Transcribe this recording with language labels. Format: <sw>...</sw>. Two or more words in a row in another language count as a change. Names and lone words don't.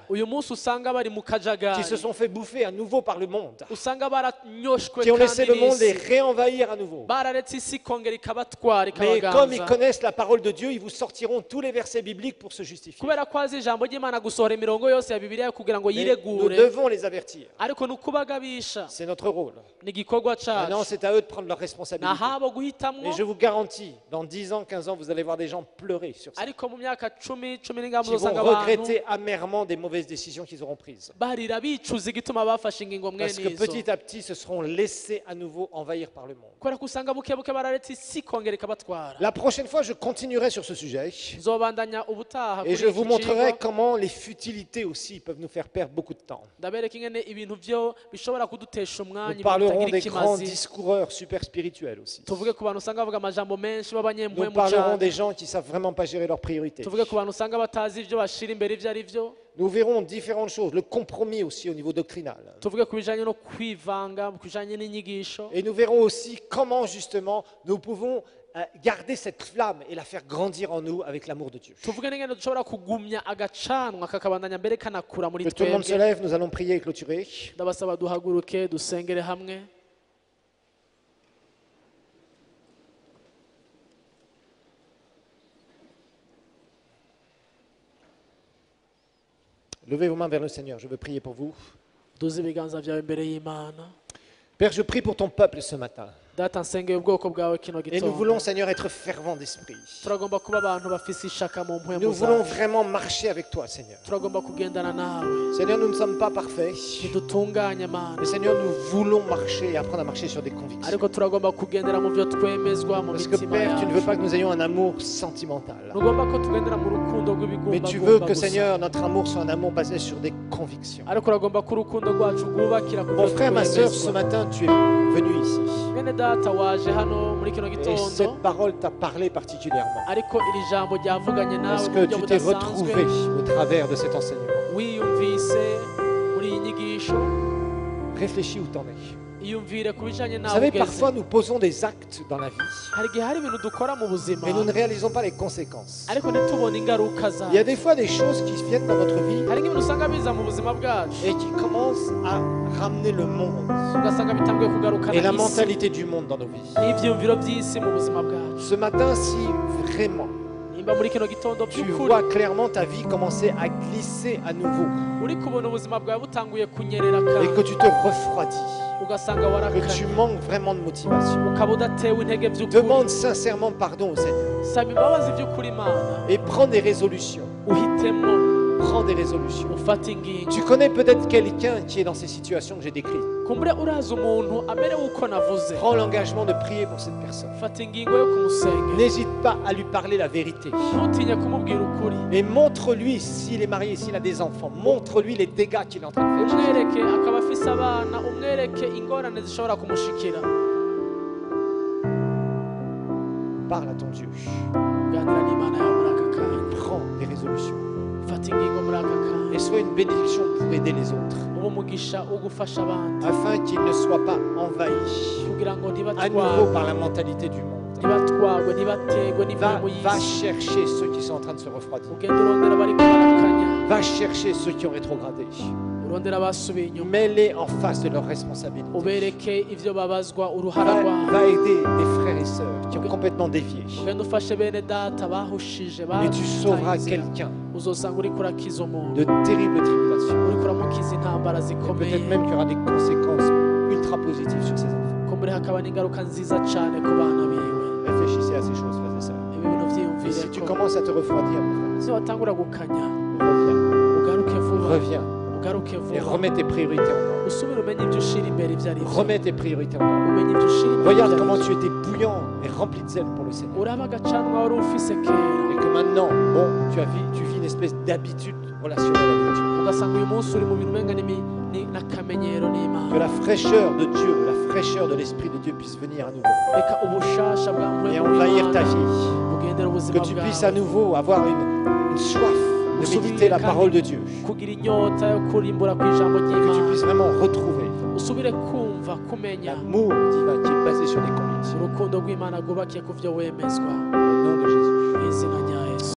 <rn>uyu munsi usanga bari mu</rn> <fr>qui se</fr> <rn>kajagari</rn> <fr>sont fait bouffer à nouveau par le monde,</fr> <rn>usanga baranyoshwe</rn> <fr>qui ont laissé</fr> <rn>kandi</rn> <fr>le monde les</fr> <rn>n'isi</rn> <fr>réenvahir à nouveau.</fr> <rn>bararetse isi ikongera ikabatwara</rn> <fr>Mais comme ils</fr> <rn>ikabaganza</rn> <fr>connaissent la parole de Dieu, ils vous sortiront tous les versets bibliques pour se justifier.</fr> <rn>kubera ko azi ijambo ry'Imana gusohora imirongo yose ya bibiliya kugira ngo</rn> <fr>Mais nous</fr> <rn>yiregure</rn> <fr>devons les avertir.</fr> <rn>ariko ni ukubagabisha</rn> <fr>C'est notre rôle.</fr> <rn>ni igikorwa</rn> <fr>Maintenant,</fr> <rn>cacu</rn> <fr>c'est à eux de prendre leurs responsabilités.</fr> <rn>nahabo guhitamwo</rn> <fr>Mais je vous garantis, dans 10 ans, 15 ans, vous allez voir des gens pleurer sur ça.</fr> <rn>ariko mu myaka 10 n'ingamba</rn> <fr>Qui vont</fr> <rn>uzosanga abantu</rn> <fr>regretter amèrement des mauvaises décisions qu'ils auront prises.</fr> <rn>barira bicuza igituma bafashe ingingo mwene</rn> <fr>Parce que</fr> <rn>izo</rn> <fr>petit à petit, se seront laissés à nouveau envahir par le monde.</fr> <rn>kubera ko usanga buke buke bararetse isi kongera ikabatwara</rn> <fr>La prochaine fois, je continuerai sur ce sujet.</fr> <rn>nzobandanya ubutaha</rn> <fr>Et</fr> <rn>kuri</rn> <fr>je vous</fr> <rn>iki</rn> <fr>montrerai</fr> <rn>cigwa</rn> <fr>comment les futilités aussi peuvent nous faire perdre beaucoup de temps.</fr> <rn>ndabereka ingene ibintu byo bishobora kudutesha</rn> <fr>Nous</fr> <rn>umwanya</rn> <fr>parlerons</fr> <rn>bitagira</rn> <fr>des grands</fr> <rn>ikimazi</rn> <fr>discoureurs super spirituels aussi.</fr> <rn>tuvuge ku bantu usanga bavuga amajambo menshi</rn> <fr>Nous</fr> <rn>b'abanyempwemu</rn> <fr>parlerons</fr> <rn>cyane</rn> <fr>des gens qui savent vraiment pas gérer leurs priorités.</fr> <rn>tuvuge ku bantu usanga batazi ibyo bashira imbere ibyo ari byo</rn> <fr>Nous verrons différentes choses, le compromis aussi au niveau doctrinal.</fr> <rn>tuvuge ku bijanye no kwivanga ku bijanye n'inyigisho</rn> <fr>Et nous verrons aussi comment justement nous pouvons garder cette flamme et la faire grandir en nous avec l'amour de Dieu.</fr> <rn>tuvuge n'ingene dushobora kugumya agacanwa kakabandanya mbere kanakura muri</rn> <fr>Que tout le monde se</fr> <rn>twebwe</rn> <fr>lève, nous allons prier et clôturer.</fr> <rn>ndabasaba duhaguruke dusengere hamwe</rn> <fr>Levez vos mains vers le Seigneur, je veux prier pour vous.</fr> <rn>duze ibiganza byawe imbere y'imana</rn> <fr>Père, je prie pour ton peuple ce matin.</fr> <rn>data nsengeye ubwoko bwawe kino</rn> <fr>Et nous voulons,</fr> <rn>gitondo</rn> <fr>Seigneur, être fervents d'esprit.</fr> <rn>turagomba kuba abantu bafise ishaka mu mpwemu</rn> <fr>Nous voulons</fr> <rn>zawe</rn> <fr>vraiment marcher avec toi, Seigneur.</fr> <rn>turagomba kugendana nawe</rn> <fr>Seigneur, nous ne sommes pas parfaits.</fr> <rn>ntidutunganye mana</rn> <fr>Mais Seigneur, nous voulons marcher et apprendre à marcher sur des convictions.</fr> <rn>ariko turagomba kugendera mu byo twemezwa mu</rn> <fr>Parce que</fr> <rn>mitima</rn> <fr>Père, tu ne veux</fr> <rn>yacu</rn> <fr>pas que nous ayons un amour sentimental.</fr> <rn>ntugomba ko tugendera mu rukundo</rn> <fr>Mais tu veux</fr> <rn>rw'ibigumbagumba</rn> <fr>que,</fr> <rn>gusa</rn> <fr>Seigneur, notre amour soit un amour basé sur des convictions.</fr> <rn>ariko uragomba ko urukundo rwacu rwubakira ku</rn> <fr>Mon</fr> <rn>byo</rn> <fr>frère, ma soeur, ce</fr> <rn>twemezwa</rn> <fr>matin, tu es venu ici.</fr> <rn>mwene data waje hano muri kino</rn> <fr>Et</fr> <rn>gitondo</rn> <fr>cette parole t'a parlé particulièrement.</fr> <rn>ariko iri jambo ryavuganye nawe</rn> <fr>Parce</fr> <rn>mu</rn> <fr>que</fr> <rn>buryo</rn> <fr>tu t'es</fr> <rn>budasanzwe</rn> <fr>retrouvé au travers de cet enseignement.</fr> <rn>wiyumvise muri iyi nyigisho</rn> <fr>Réfléchis où t'en es.</fr> <rn>iyumvire ku bijanye</rn> <fr>Vous</fr> <rn>nawe</rn> <fr>savez,</fr> <rn>ugeze</rn> <fr>parfois, nous posons des actes dans la vie,</fr> <rn>hari igihe hari ibintu dukora mu buzima</rn> <fr>mais nous ne réalisons pas les conséquences.</fr> <rn>ariko ntitubone ingaruka</rn> <fr>Il y a</fr> <rn>zayo</rn> <fr>des fois des choses qui viennent dans notre vie</fr> <rn>hari nk'ibintu usanga biza mu buzima bwacu</rn> <fr>et qui commencent à ramener le monde</fr> <rn>ugasanga bitanguye kugarukana</rn> <fr>et la</fr> <rn>isi</rn> <fr>mentalité du monde dans nos vies.</fr> <rn>n'ibyiyumviro by'isi mu buzima bwacu</rn> <fr>Ce matin, si vraiment</fr> <rn>nimba muri kino gitondo</rn> <fr>tu</fr> <rn>by'ukuri</rn> <fr>vois clairement ta vie commencer à glisser à nouveau</fr> <rn>uri kubona ubuzima bwawe butanguye kunyerera</rn> <fr>et que</fr> <rn>kandi</rn> <fr>tu te refroidis,</fr> <rn>ugasanga</rn> <fr>que</fr> <rn>warakanye</rn> <fr>tu manques vraiment de motivation,</fr> <rn>ukaba udatewe intege by'ukuri</rn> <fr>demande sincèrement pardon au Seigneur</fr> <rn>saba imbabazi by'ukuri imana</rn> <fr>et prends des résolutions.</fr> <rn>uhitemo</rn> <fr>Prends des résolutions.</fr> <rn>ufate ingingo</rn> <fr>Tu connais peut-être quelqu'un qui est dans ces situations que j'ai décrites.</fr> <rn>kumbure urazi umuntu amerewe uko navuze</rn> <fr>Prends l'engagement de prier pour cette personne.</fr> <rn>fata ingingo yo kumusengera</rn> <fr>N'hésite pas à lui parler la vérité.</fr> <rn>ntutinye kumubwira ukuri</rn> <fr>Et montre-lui, s'il est marié, s'il a des enfants, montre-lui les dégâts qu'il est en train de faire.</fr> <rn>umwereke akaba afise abana umwereke ingorane zishobora kumushikira</rn> <fr>Parle à ton Dieu.</fr> <rn>ganira n'imana yawe muri aka kanya</rn> <fr>Prends des résolutions.</fr> <rn>fata ingingo muri aka kanya</rn> <fr>Et sois une bénédiction pour aider les autres.</fr> <rn>ube umugisha wo gufasha abandi</rn> <fr>Afin qu'ils ne soient pas envahis</fr> <rn>kugira ngo</rn> <fr>à nouveau par la mentalité du monde.</fr> <rn>ntibatwagwe ntibategwe n'imirimo</rn> <fr>Va</fr> <rn>y'isi</rn> <fr>chercher ceux qui sont en train de se refroidir.</fr> <rn>ugenda urondera bariko barakanya</rn> <fr>Va chercher ceux qui ont rétrogradé.</fr> <rn>urondera basubiye inyuma</rn> <fr>Mets-les en face de leurs responsabilités.</fr> <rn>ubereke ivyo babazwa uruhara rwabo</rn> <fr>Va aider des frères et sœurs qui ont complètement dévié.</fr> <rn>ugenda ufashe bene data bahushije</rn> <fr>Et tu sauveras</fr> <rn>bataye</rn> <fr>quelqu'un</fr> <rn>uzosanga uriko urakiza umuntu</rn> <fr>de terribles tribulations.</fr> <rn>uriko uramukiza intambara</rn> <fr>Et</fr> <rn>zikomeye</rn> <fr>peut-être même qu'il y aura des conséquences ultra positives sur ces enfants.</fr> <rn>kumbure hakaba n'ingaruka nziza cane ku bana biwe</rn> <fr>Réfléchissez à ces choses, frères et sœurs.</fr> <rn>ibi bintu</rn> <fr>Et</fr> <rn>vyiyumvire</rn> <fr>si tu</fr> <rn>ko</rn> <fr>commences à te refroidir, mon</fr> <rn>si watangura gukanya</rn> <fr>frère,</fr> <rn>ugaruke vuba</rn> <fr>reviens</fr> <rn>ugaruke</rn> <fr>et</fr> <rn>vuba</rn> <fr>remets tes priorités en ordre.</fr> <rn>usubire umenye ibyo ushira imbere ibyo ari byo</rn> <fr>Remets tes priorités en ordre.</fr> <rn>umenye ibyo ushira imbere</rn> <fr>Regarde</fr> <rn>ibyo ari</rn> <fr>comment</fr> <rn>byo.</rn> <fr>tu étais bouillant et rempli de zèle pour le Seigneur.</fr> <rn>uraba agacanwa wari ufise kera</rn> <fr>Et que maintenant, bon, tu vis une espèce d'habitude relationnelle avec Dieu.</fr> <rn>ugasanga uyu munsi uri mu bintu umenga n'akamenyero</rn> <fr>Que</fr> <rn>n'imana</rn> <fr>la fraîcheur de Dieu, la fraîcheur de l'Esprit de Dieu puisse venir à nouveau</fr> <rn>reka ubushasha bwa</rn> <fr>et</fr> <rn>mpwemu</rn> <fr>envahir ta</fr> <rn>w'Imana</rn> <fr>vie.</fr> <rn>bugendera</rn> <fr>Que</fr> <rn>ubuzima</rn> <fr>tu puisses à</fr> <rn>bwawe</rn> <fr>nouveau avoir une soif de méditer la parole de Dieu.</fr> <rn>kugira inyota yo kurimbura ku ijambo</rn> <fr>Que tu</fr> <rn>ry'imana</rn> <fr>puisses vraiment retrouver</fr> <rn>usubire kumva kumenya</rn> <fr>l'amour divin qui est basé sur des convictions.</fr> <rn>urukundo rw'imana rwubakiye ku byo wemezwa</rn> <fr>Au nom de Jésus.</fr> <rn>mu izina rya</rn>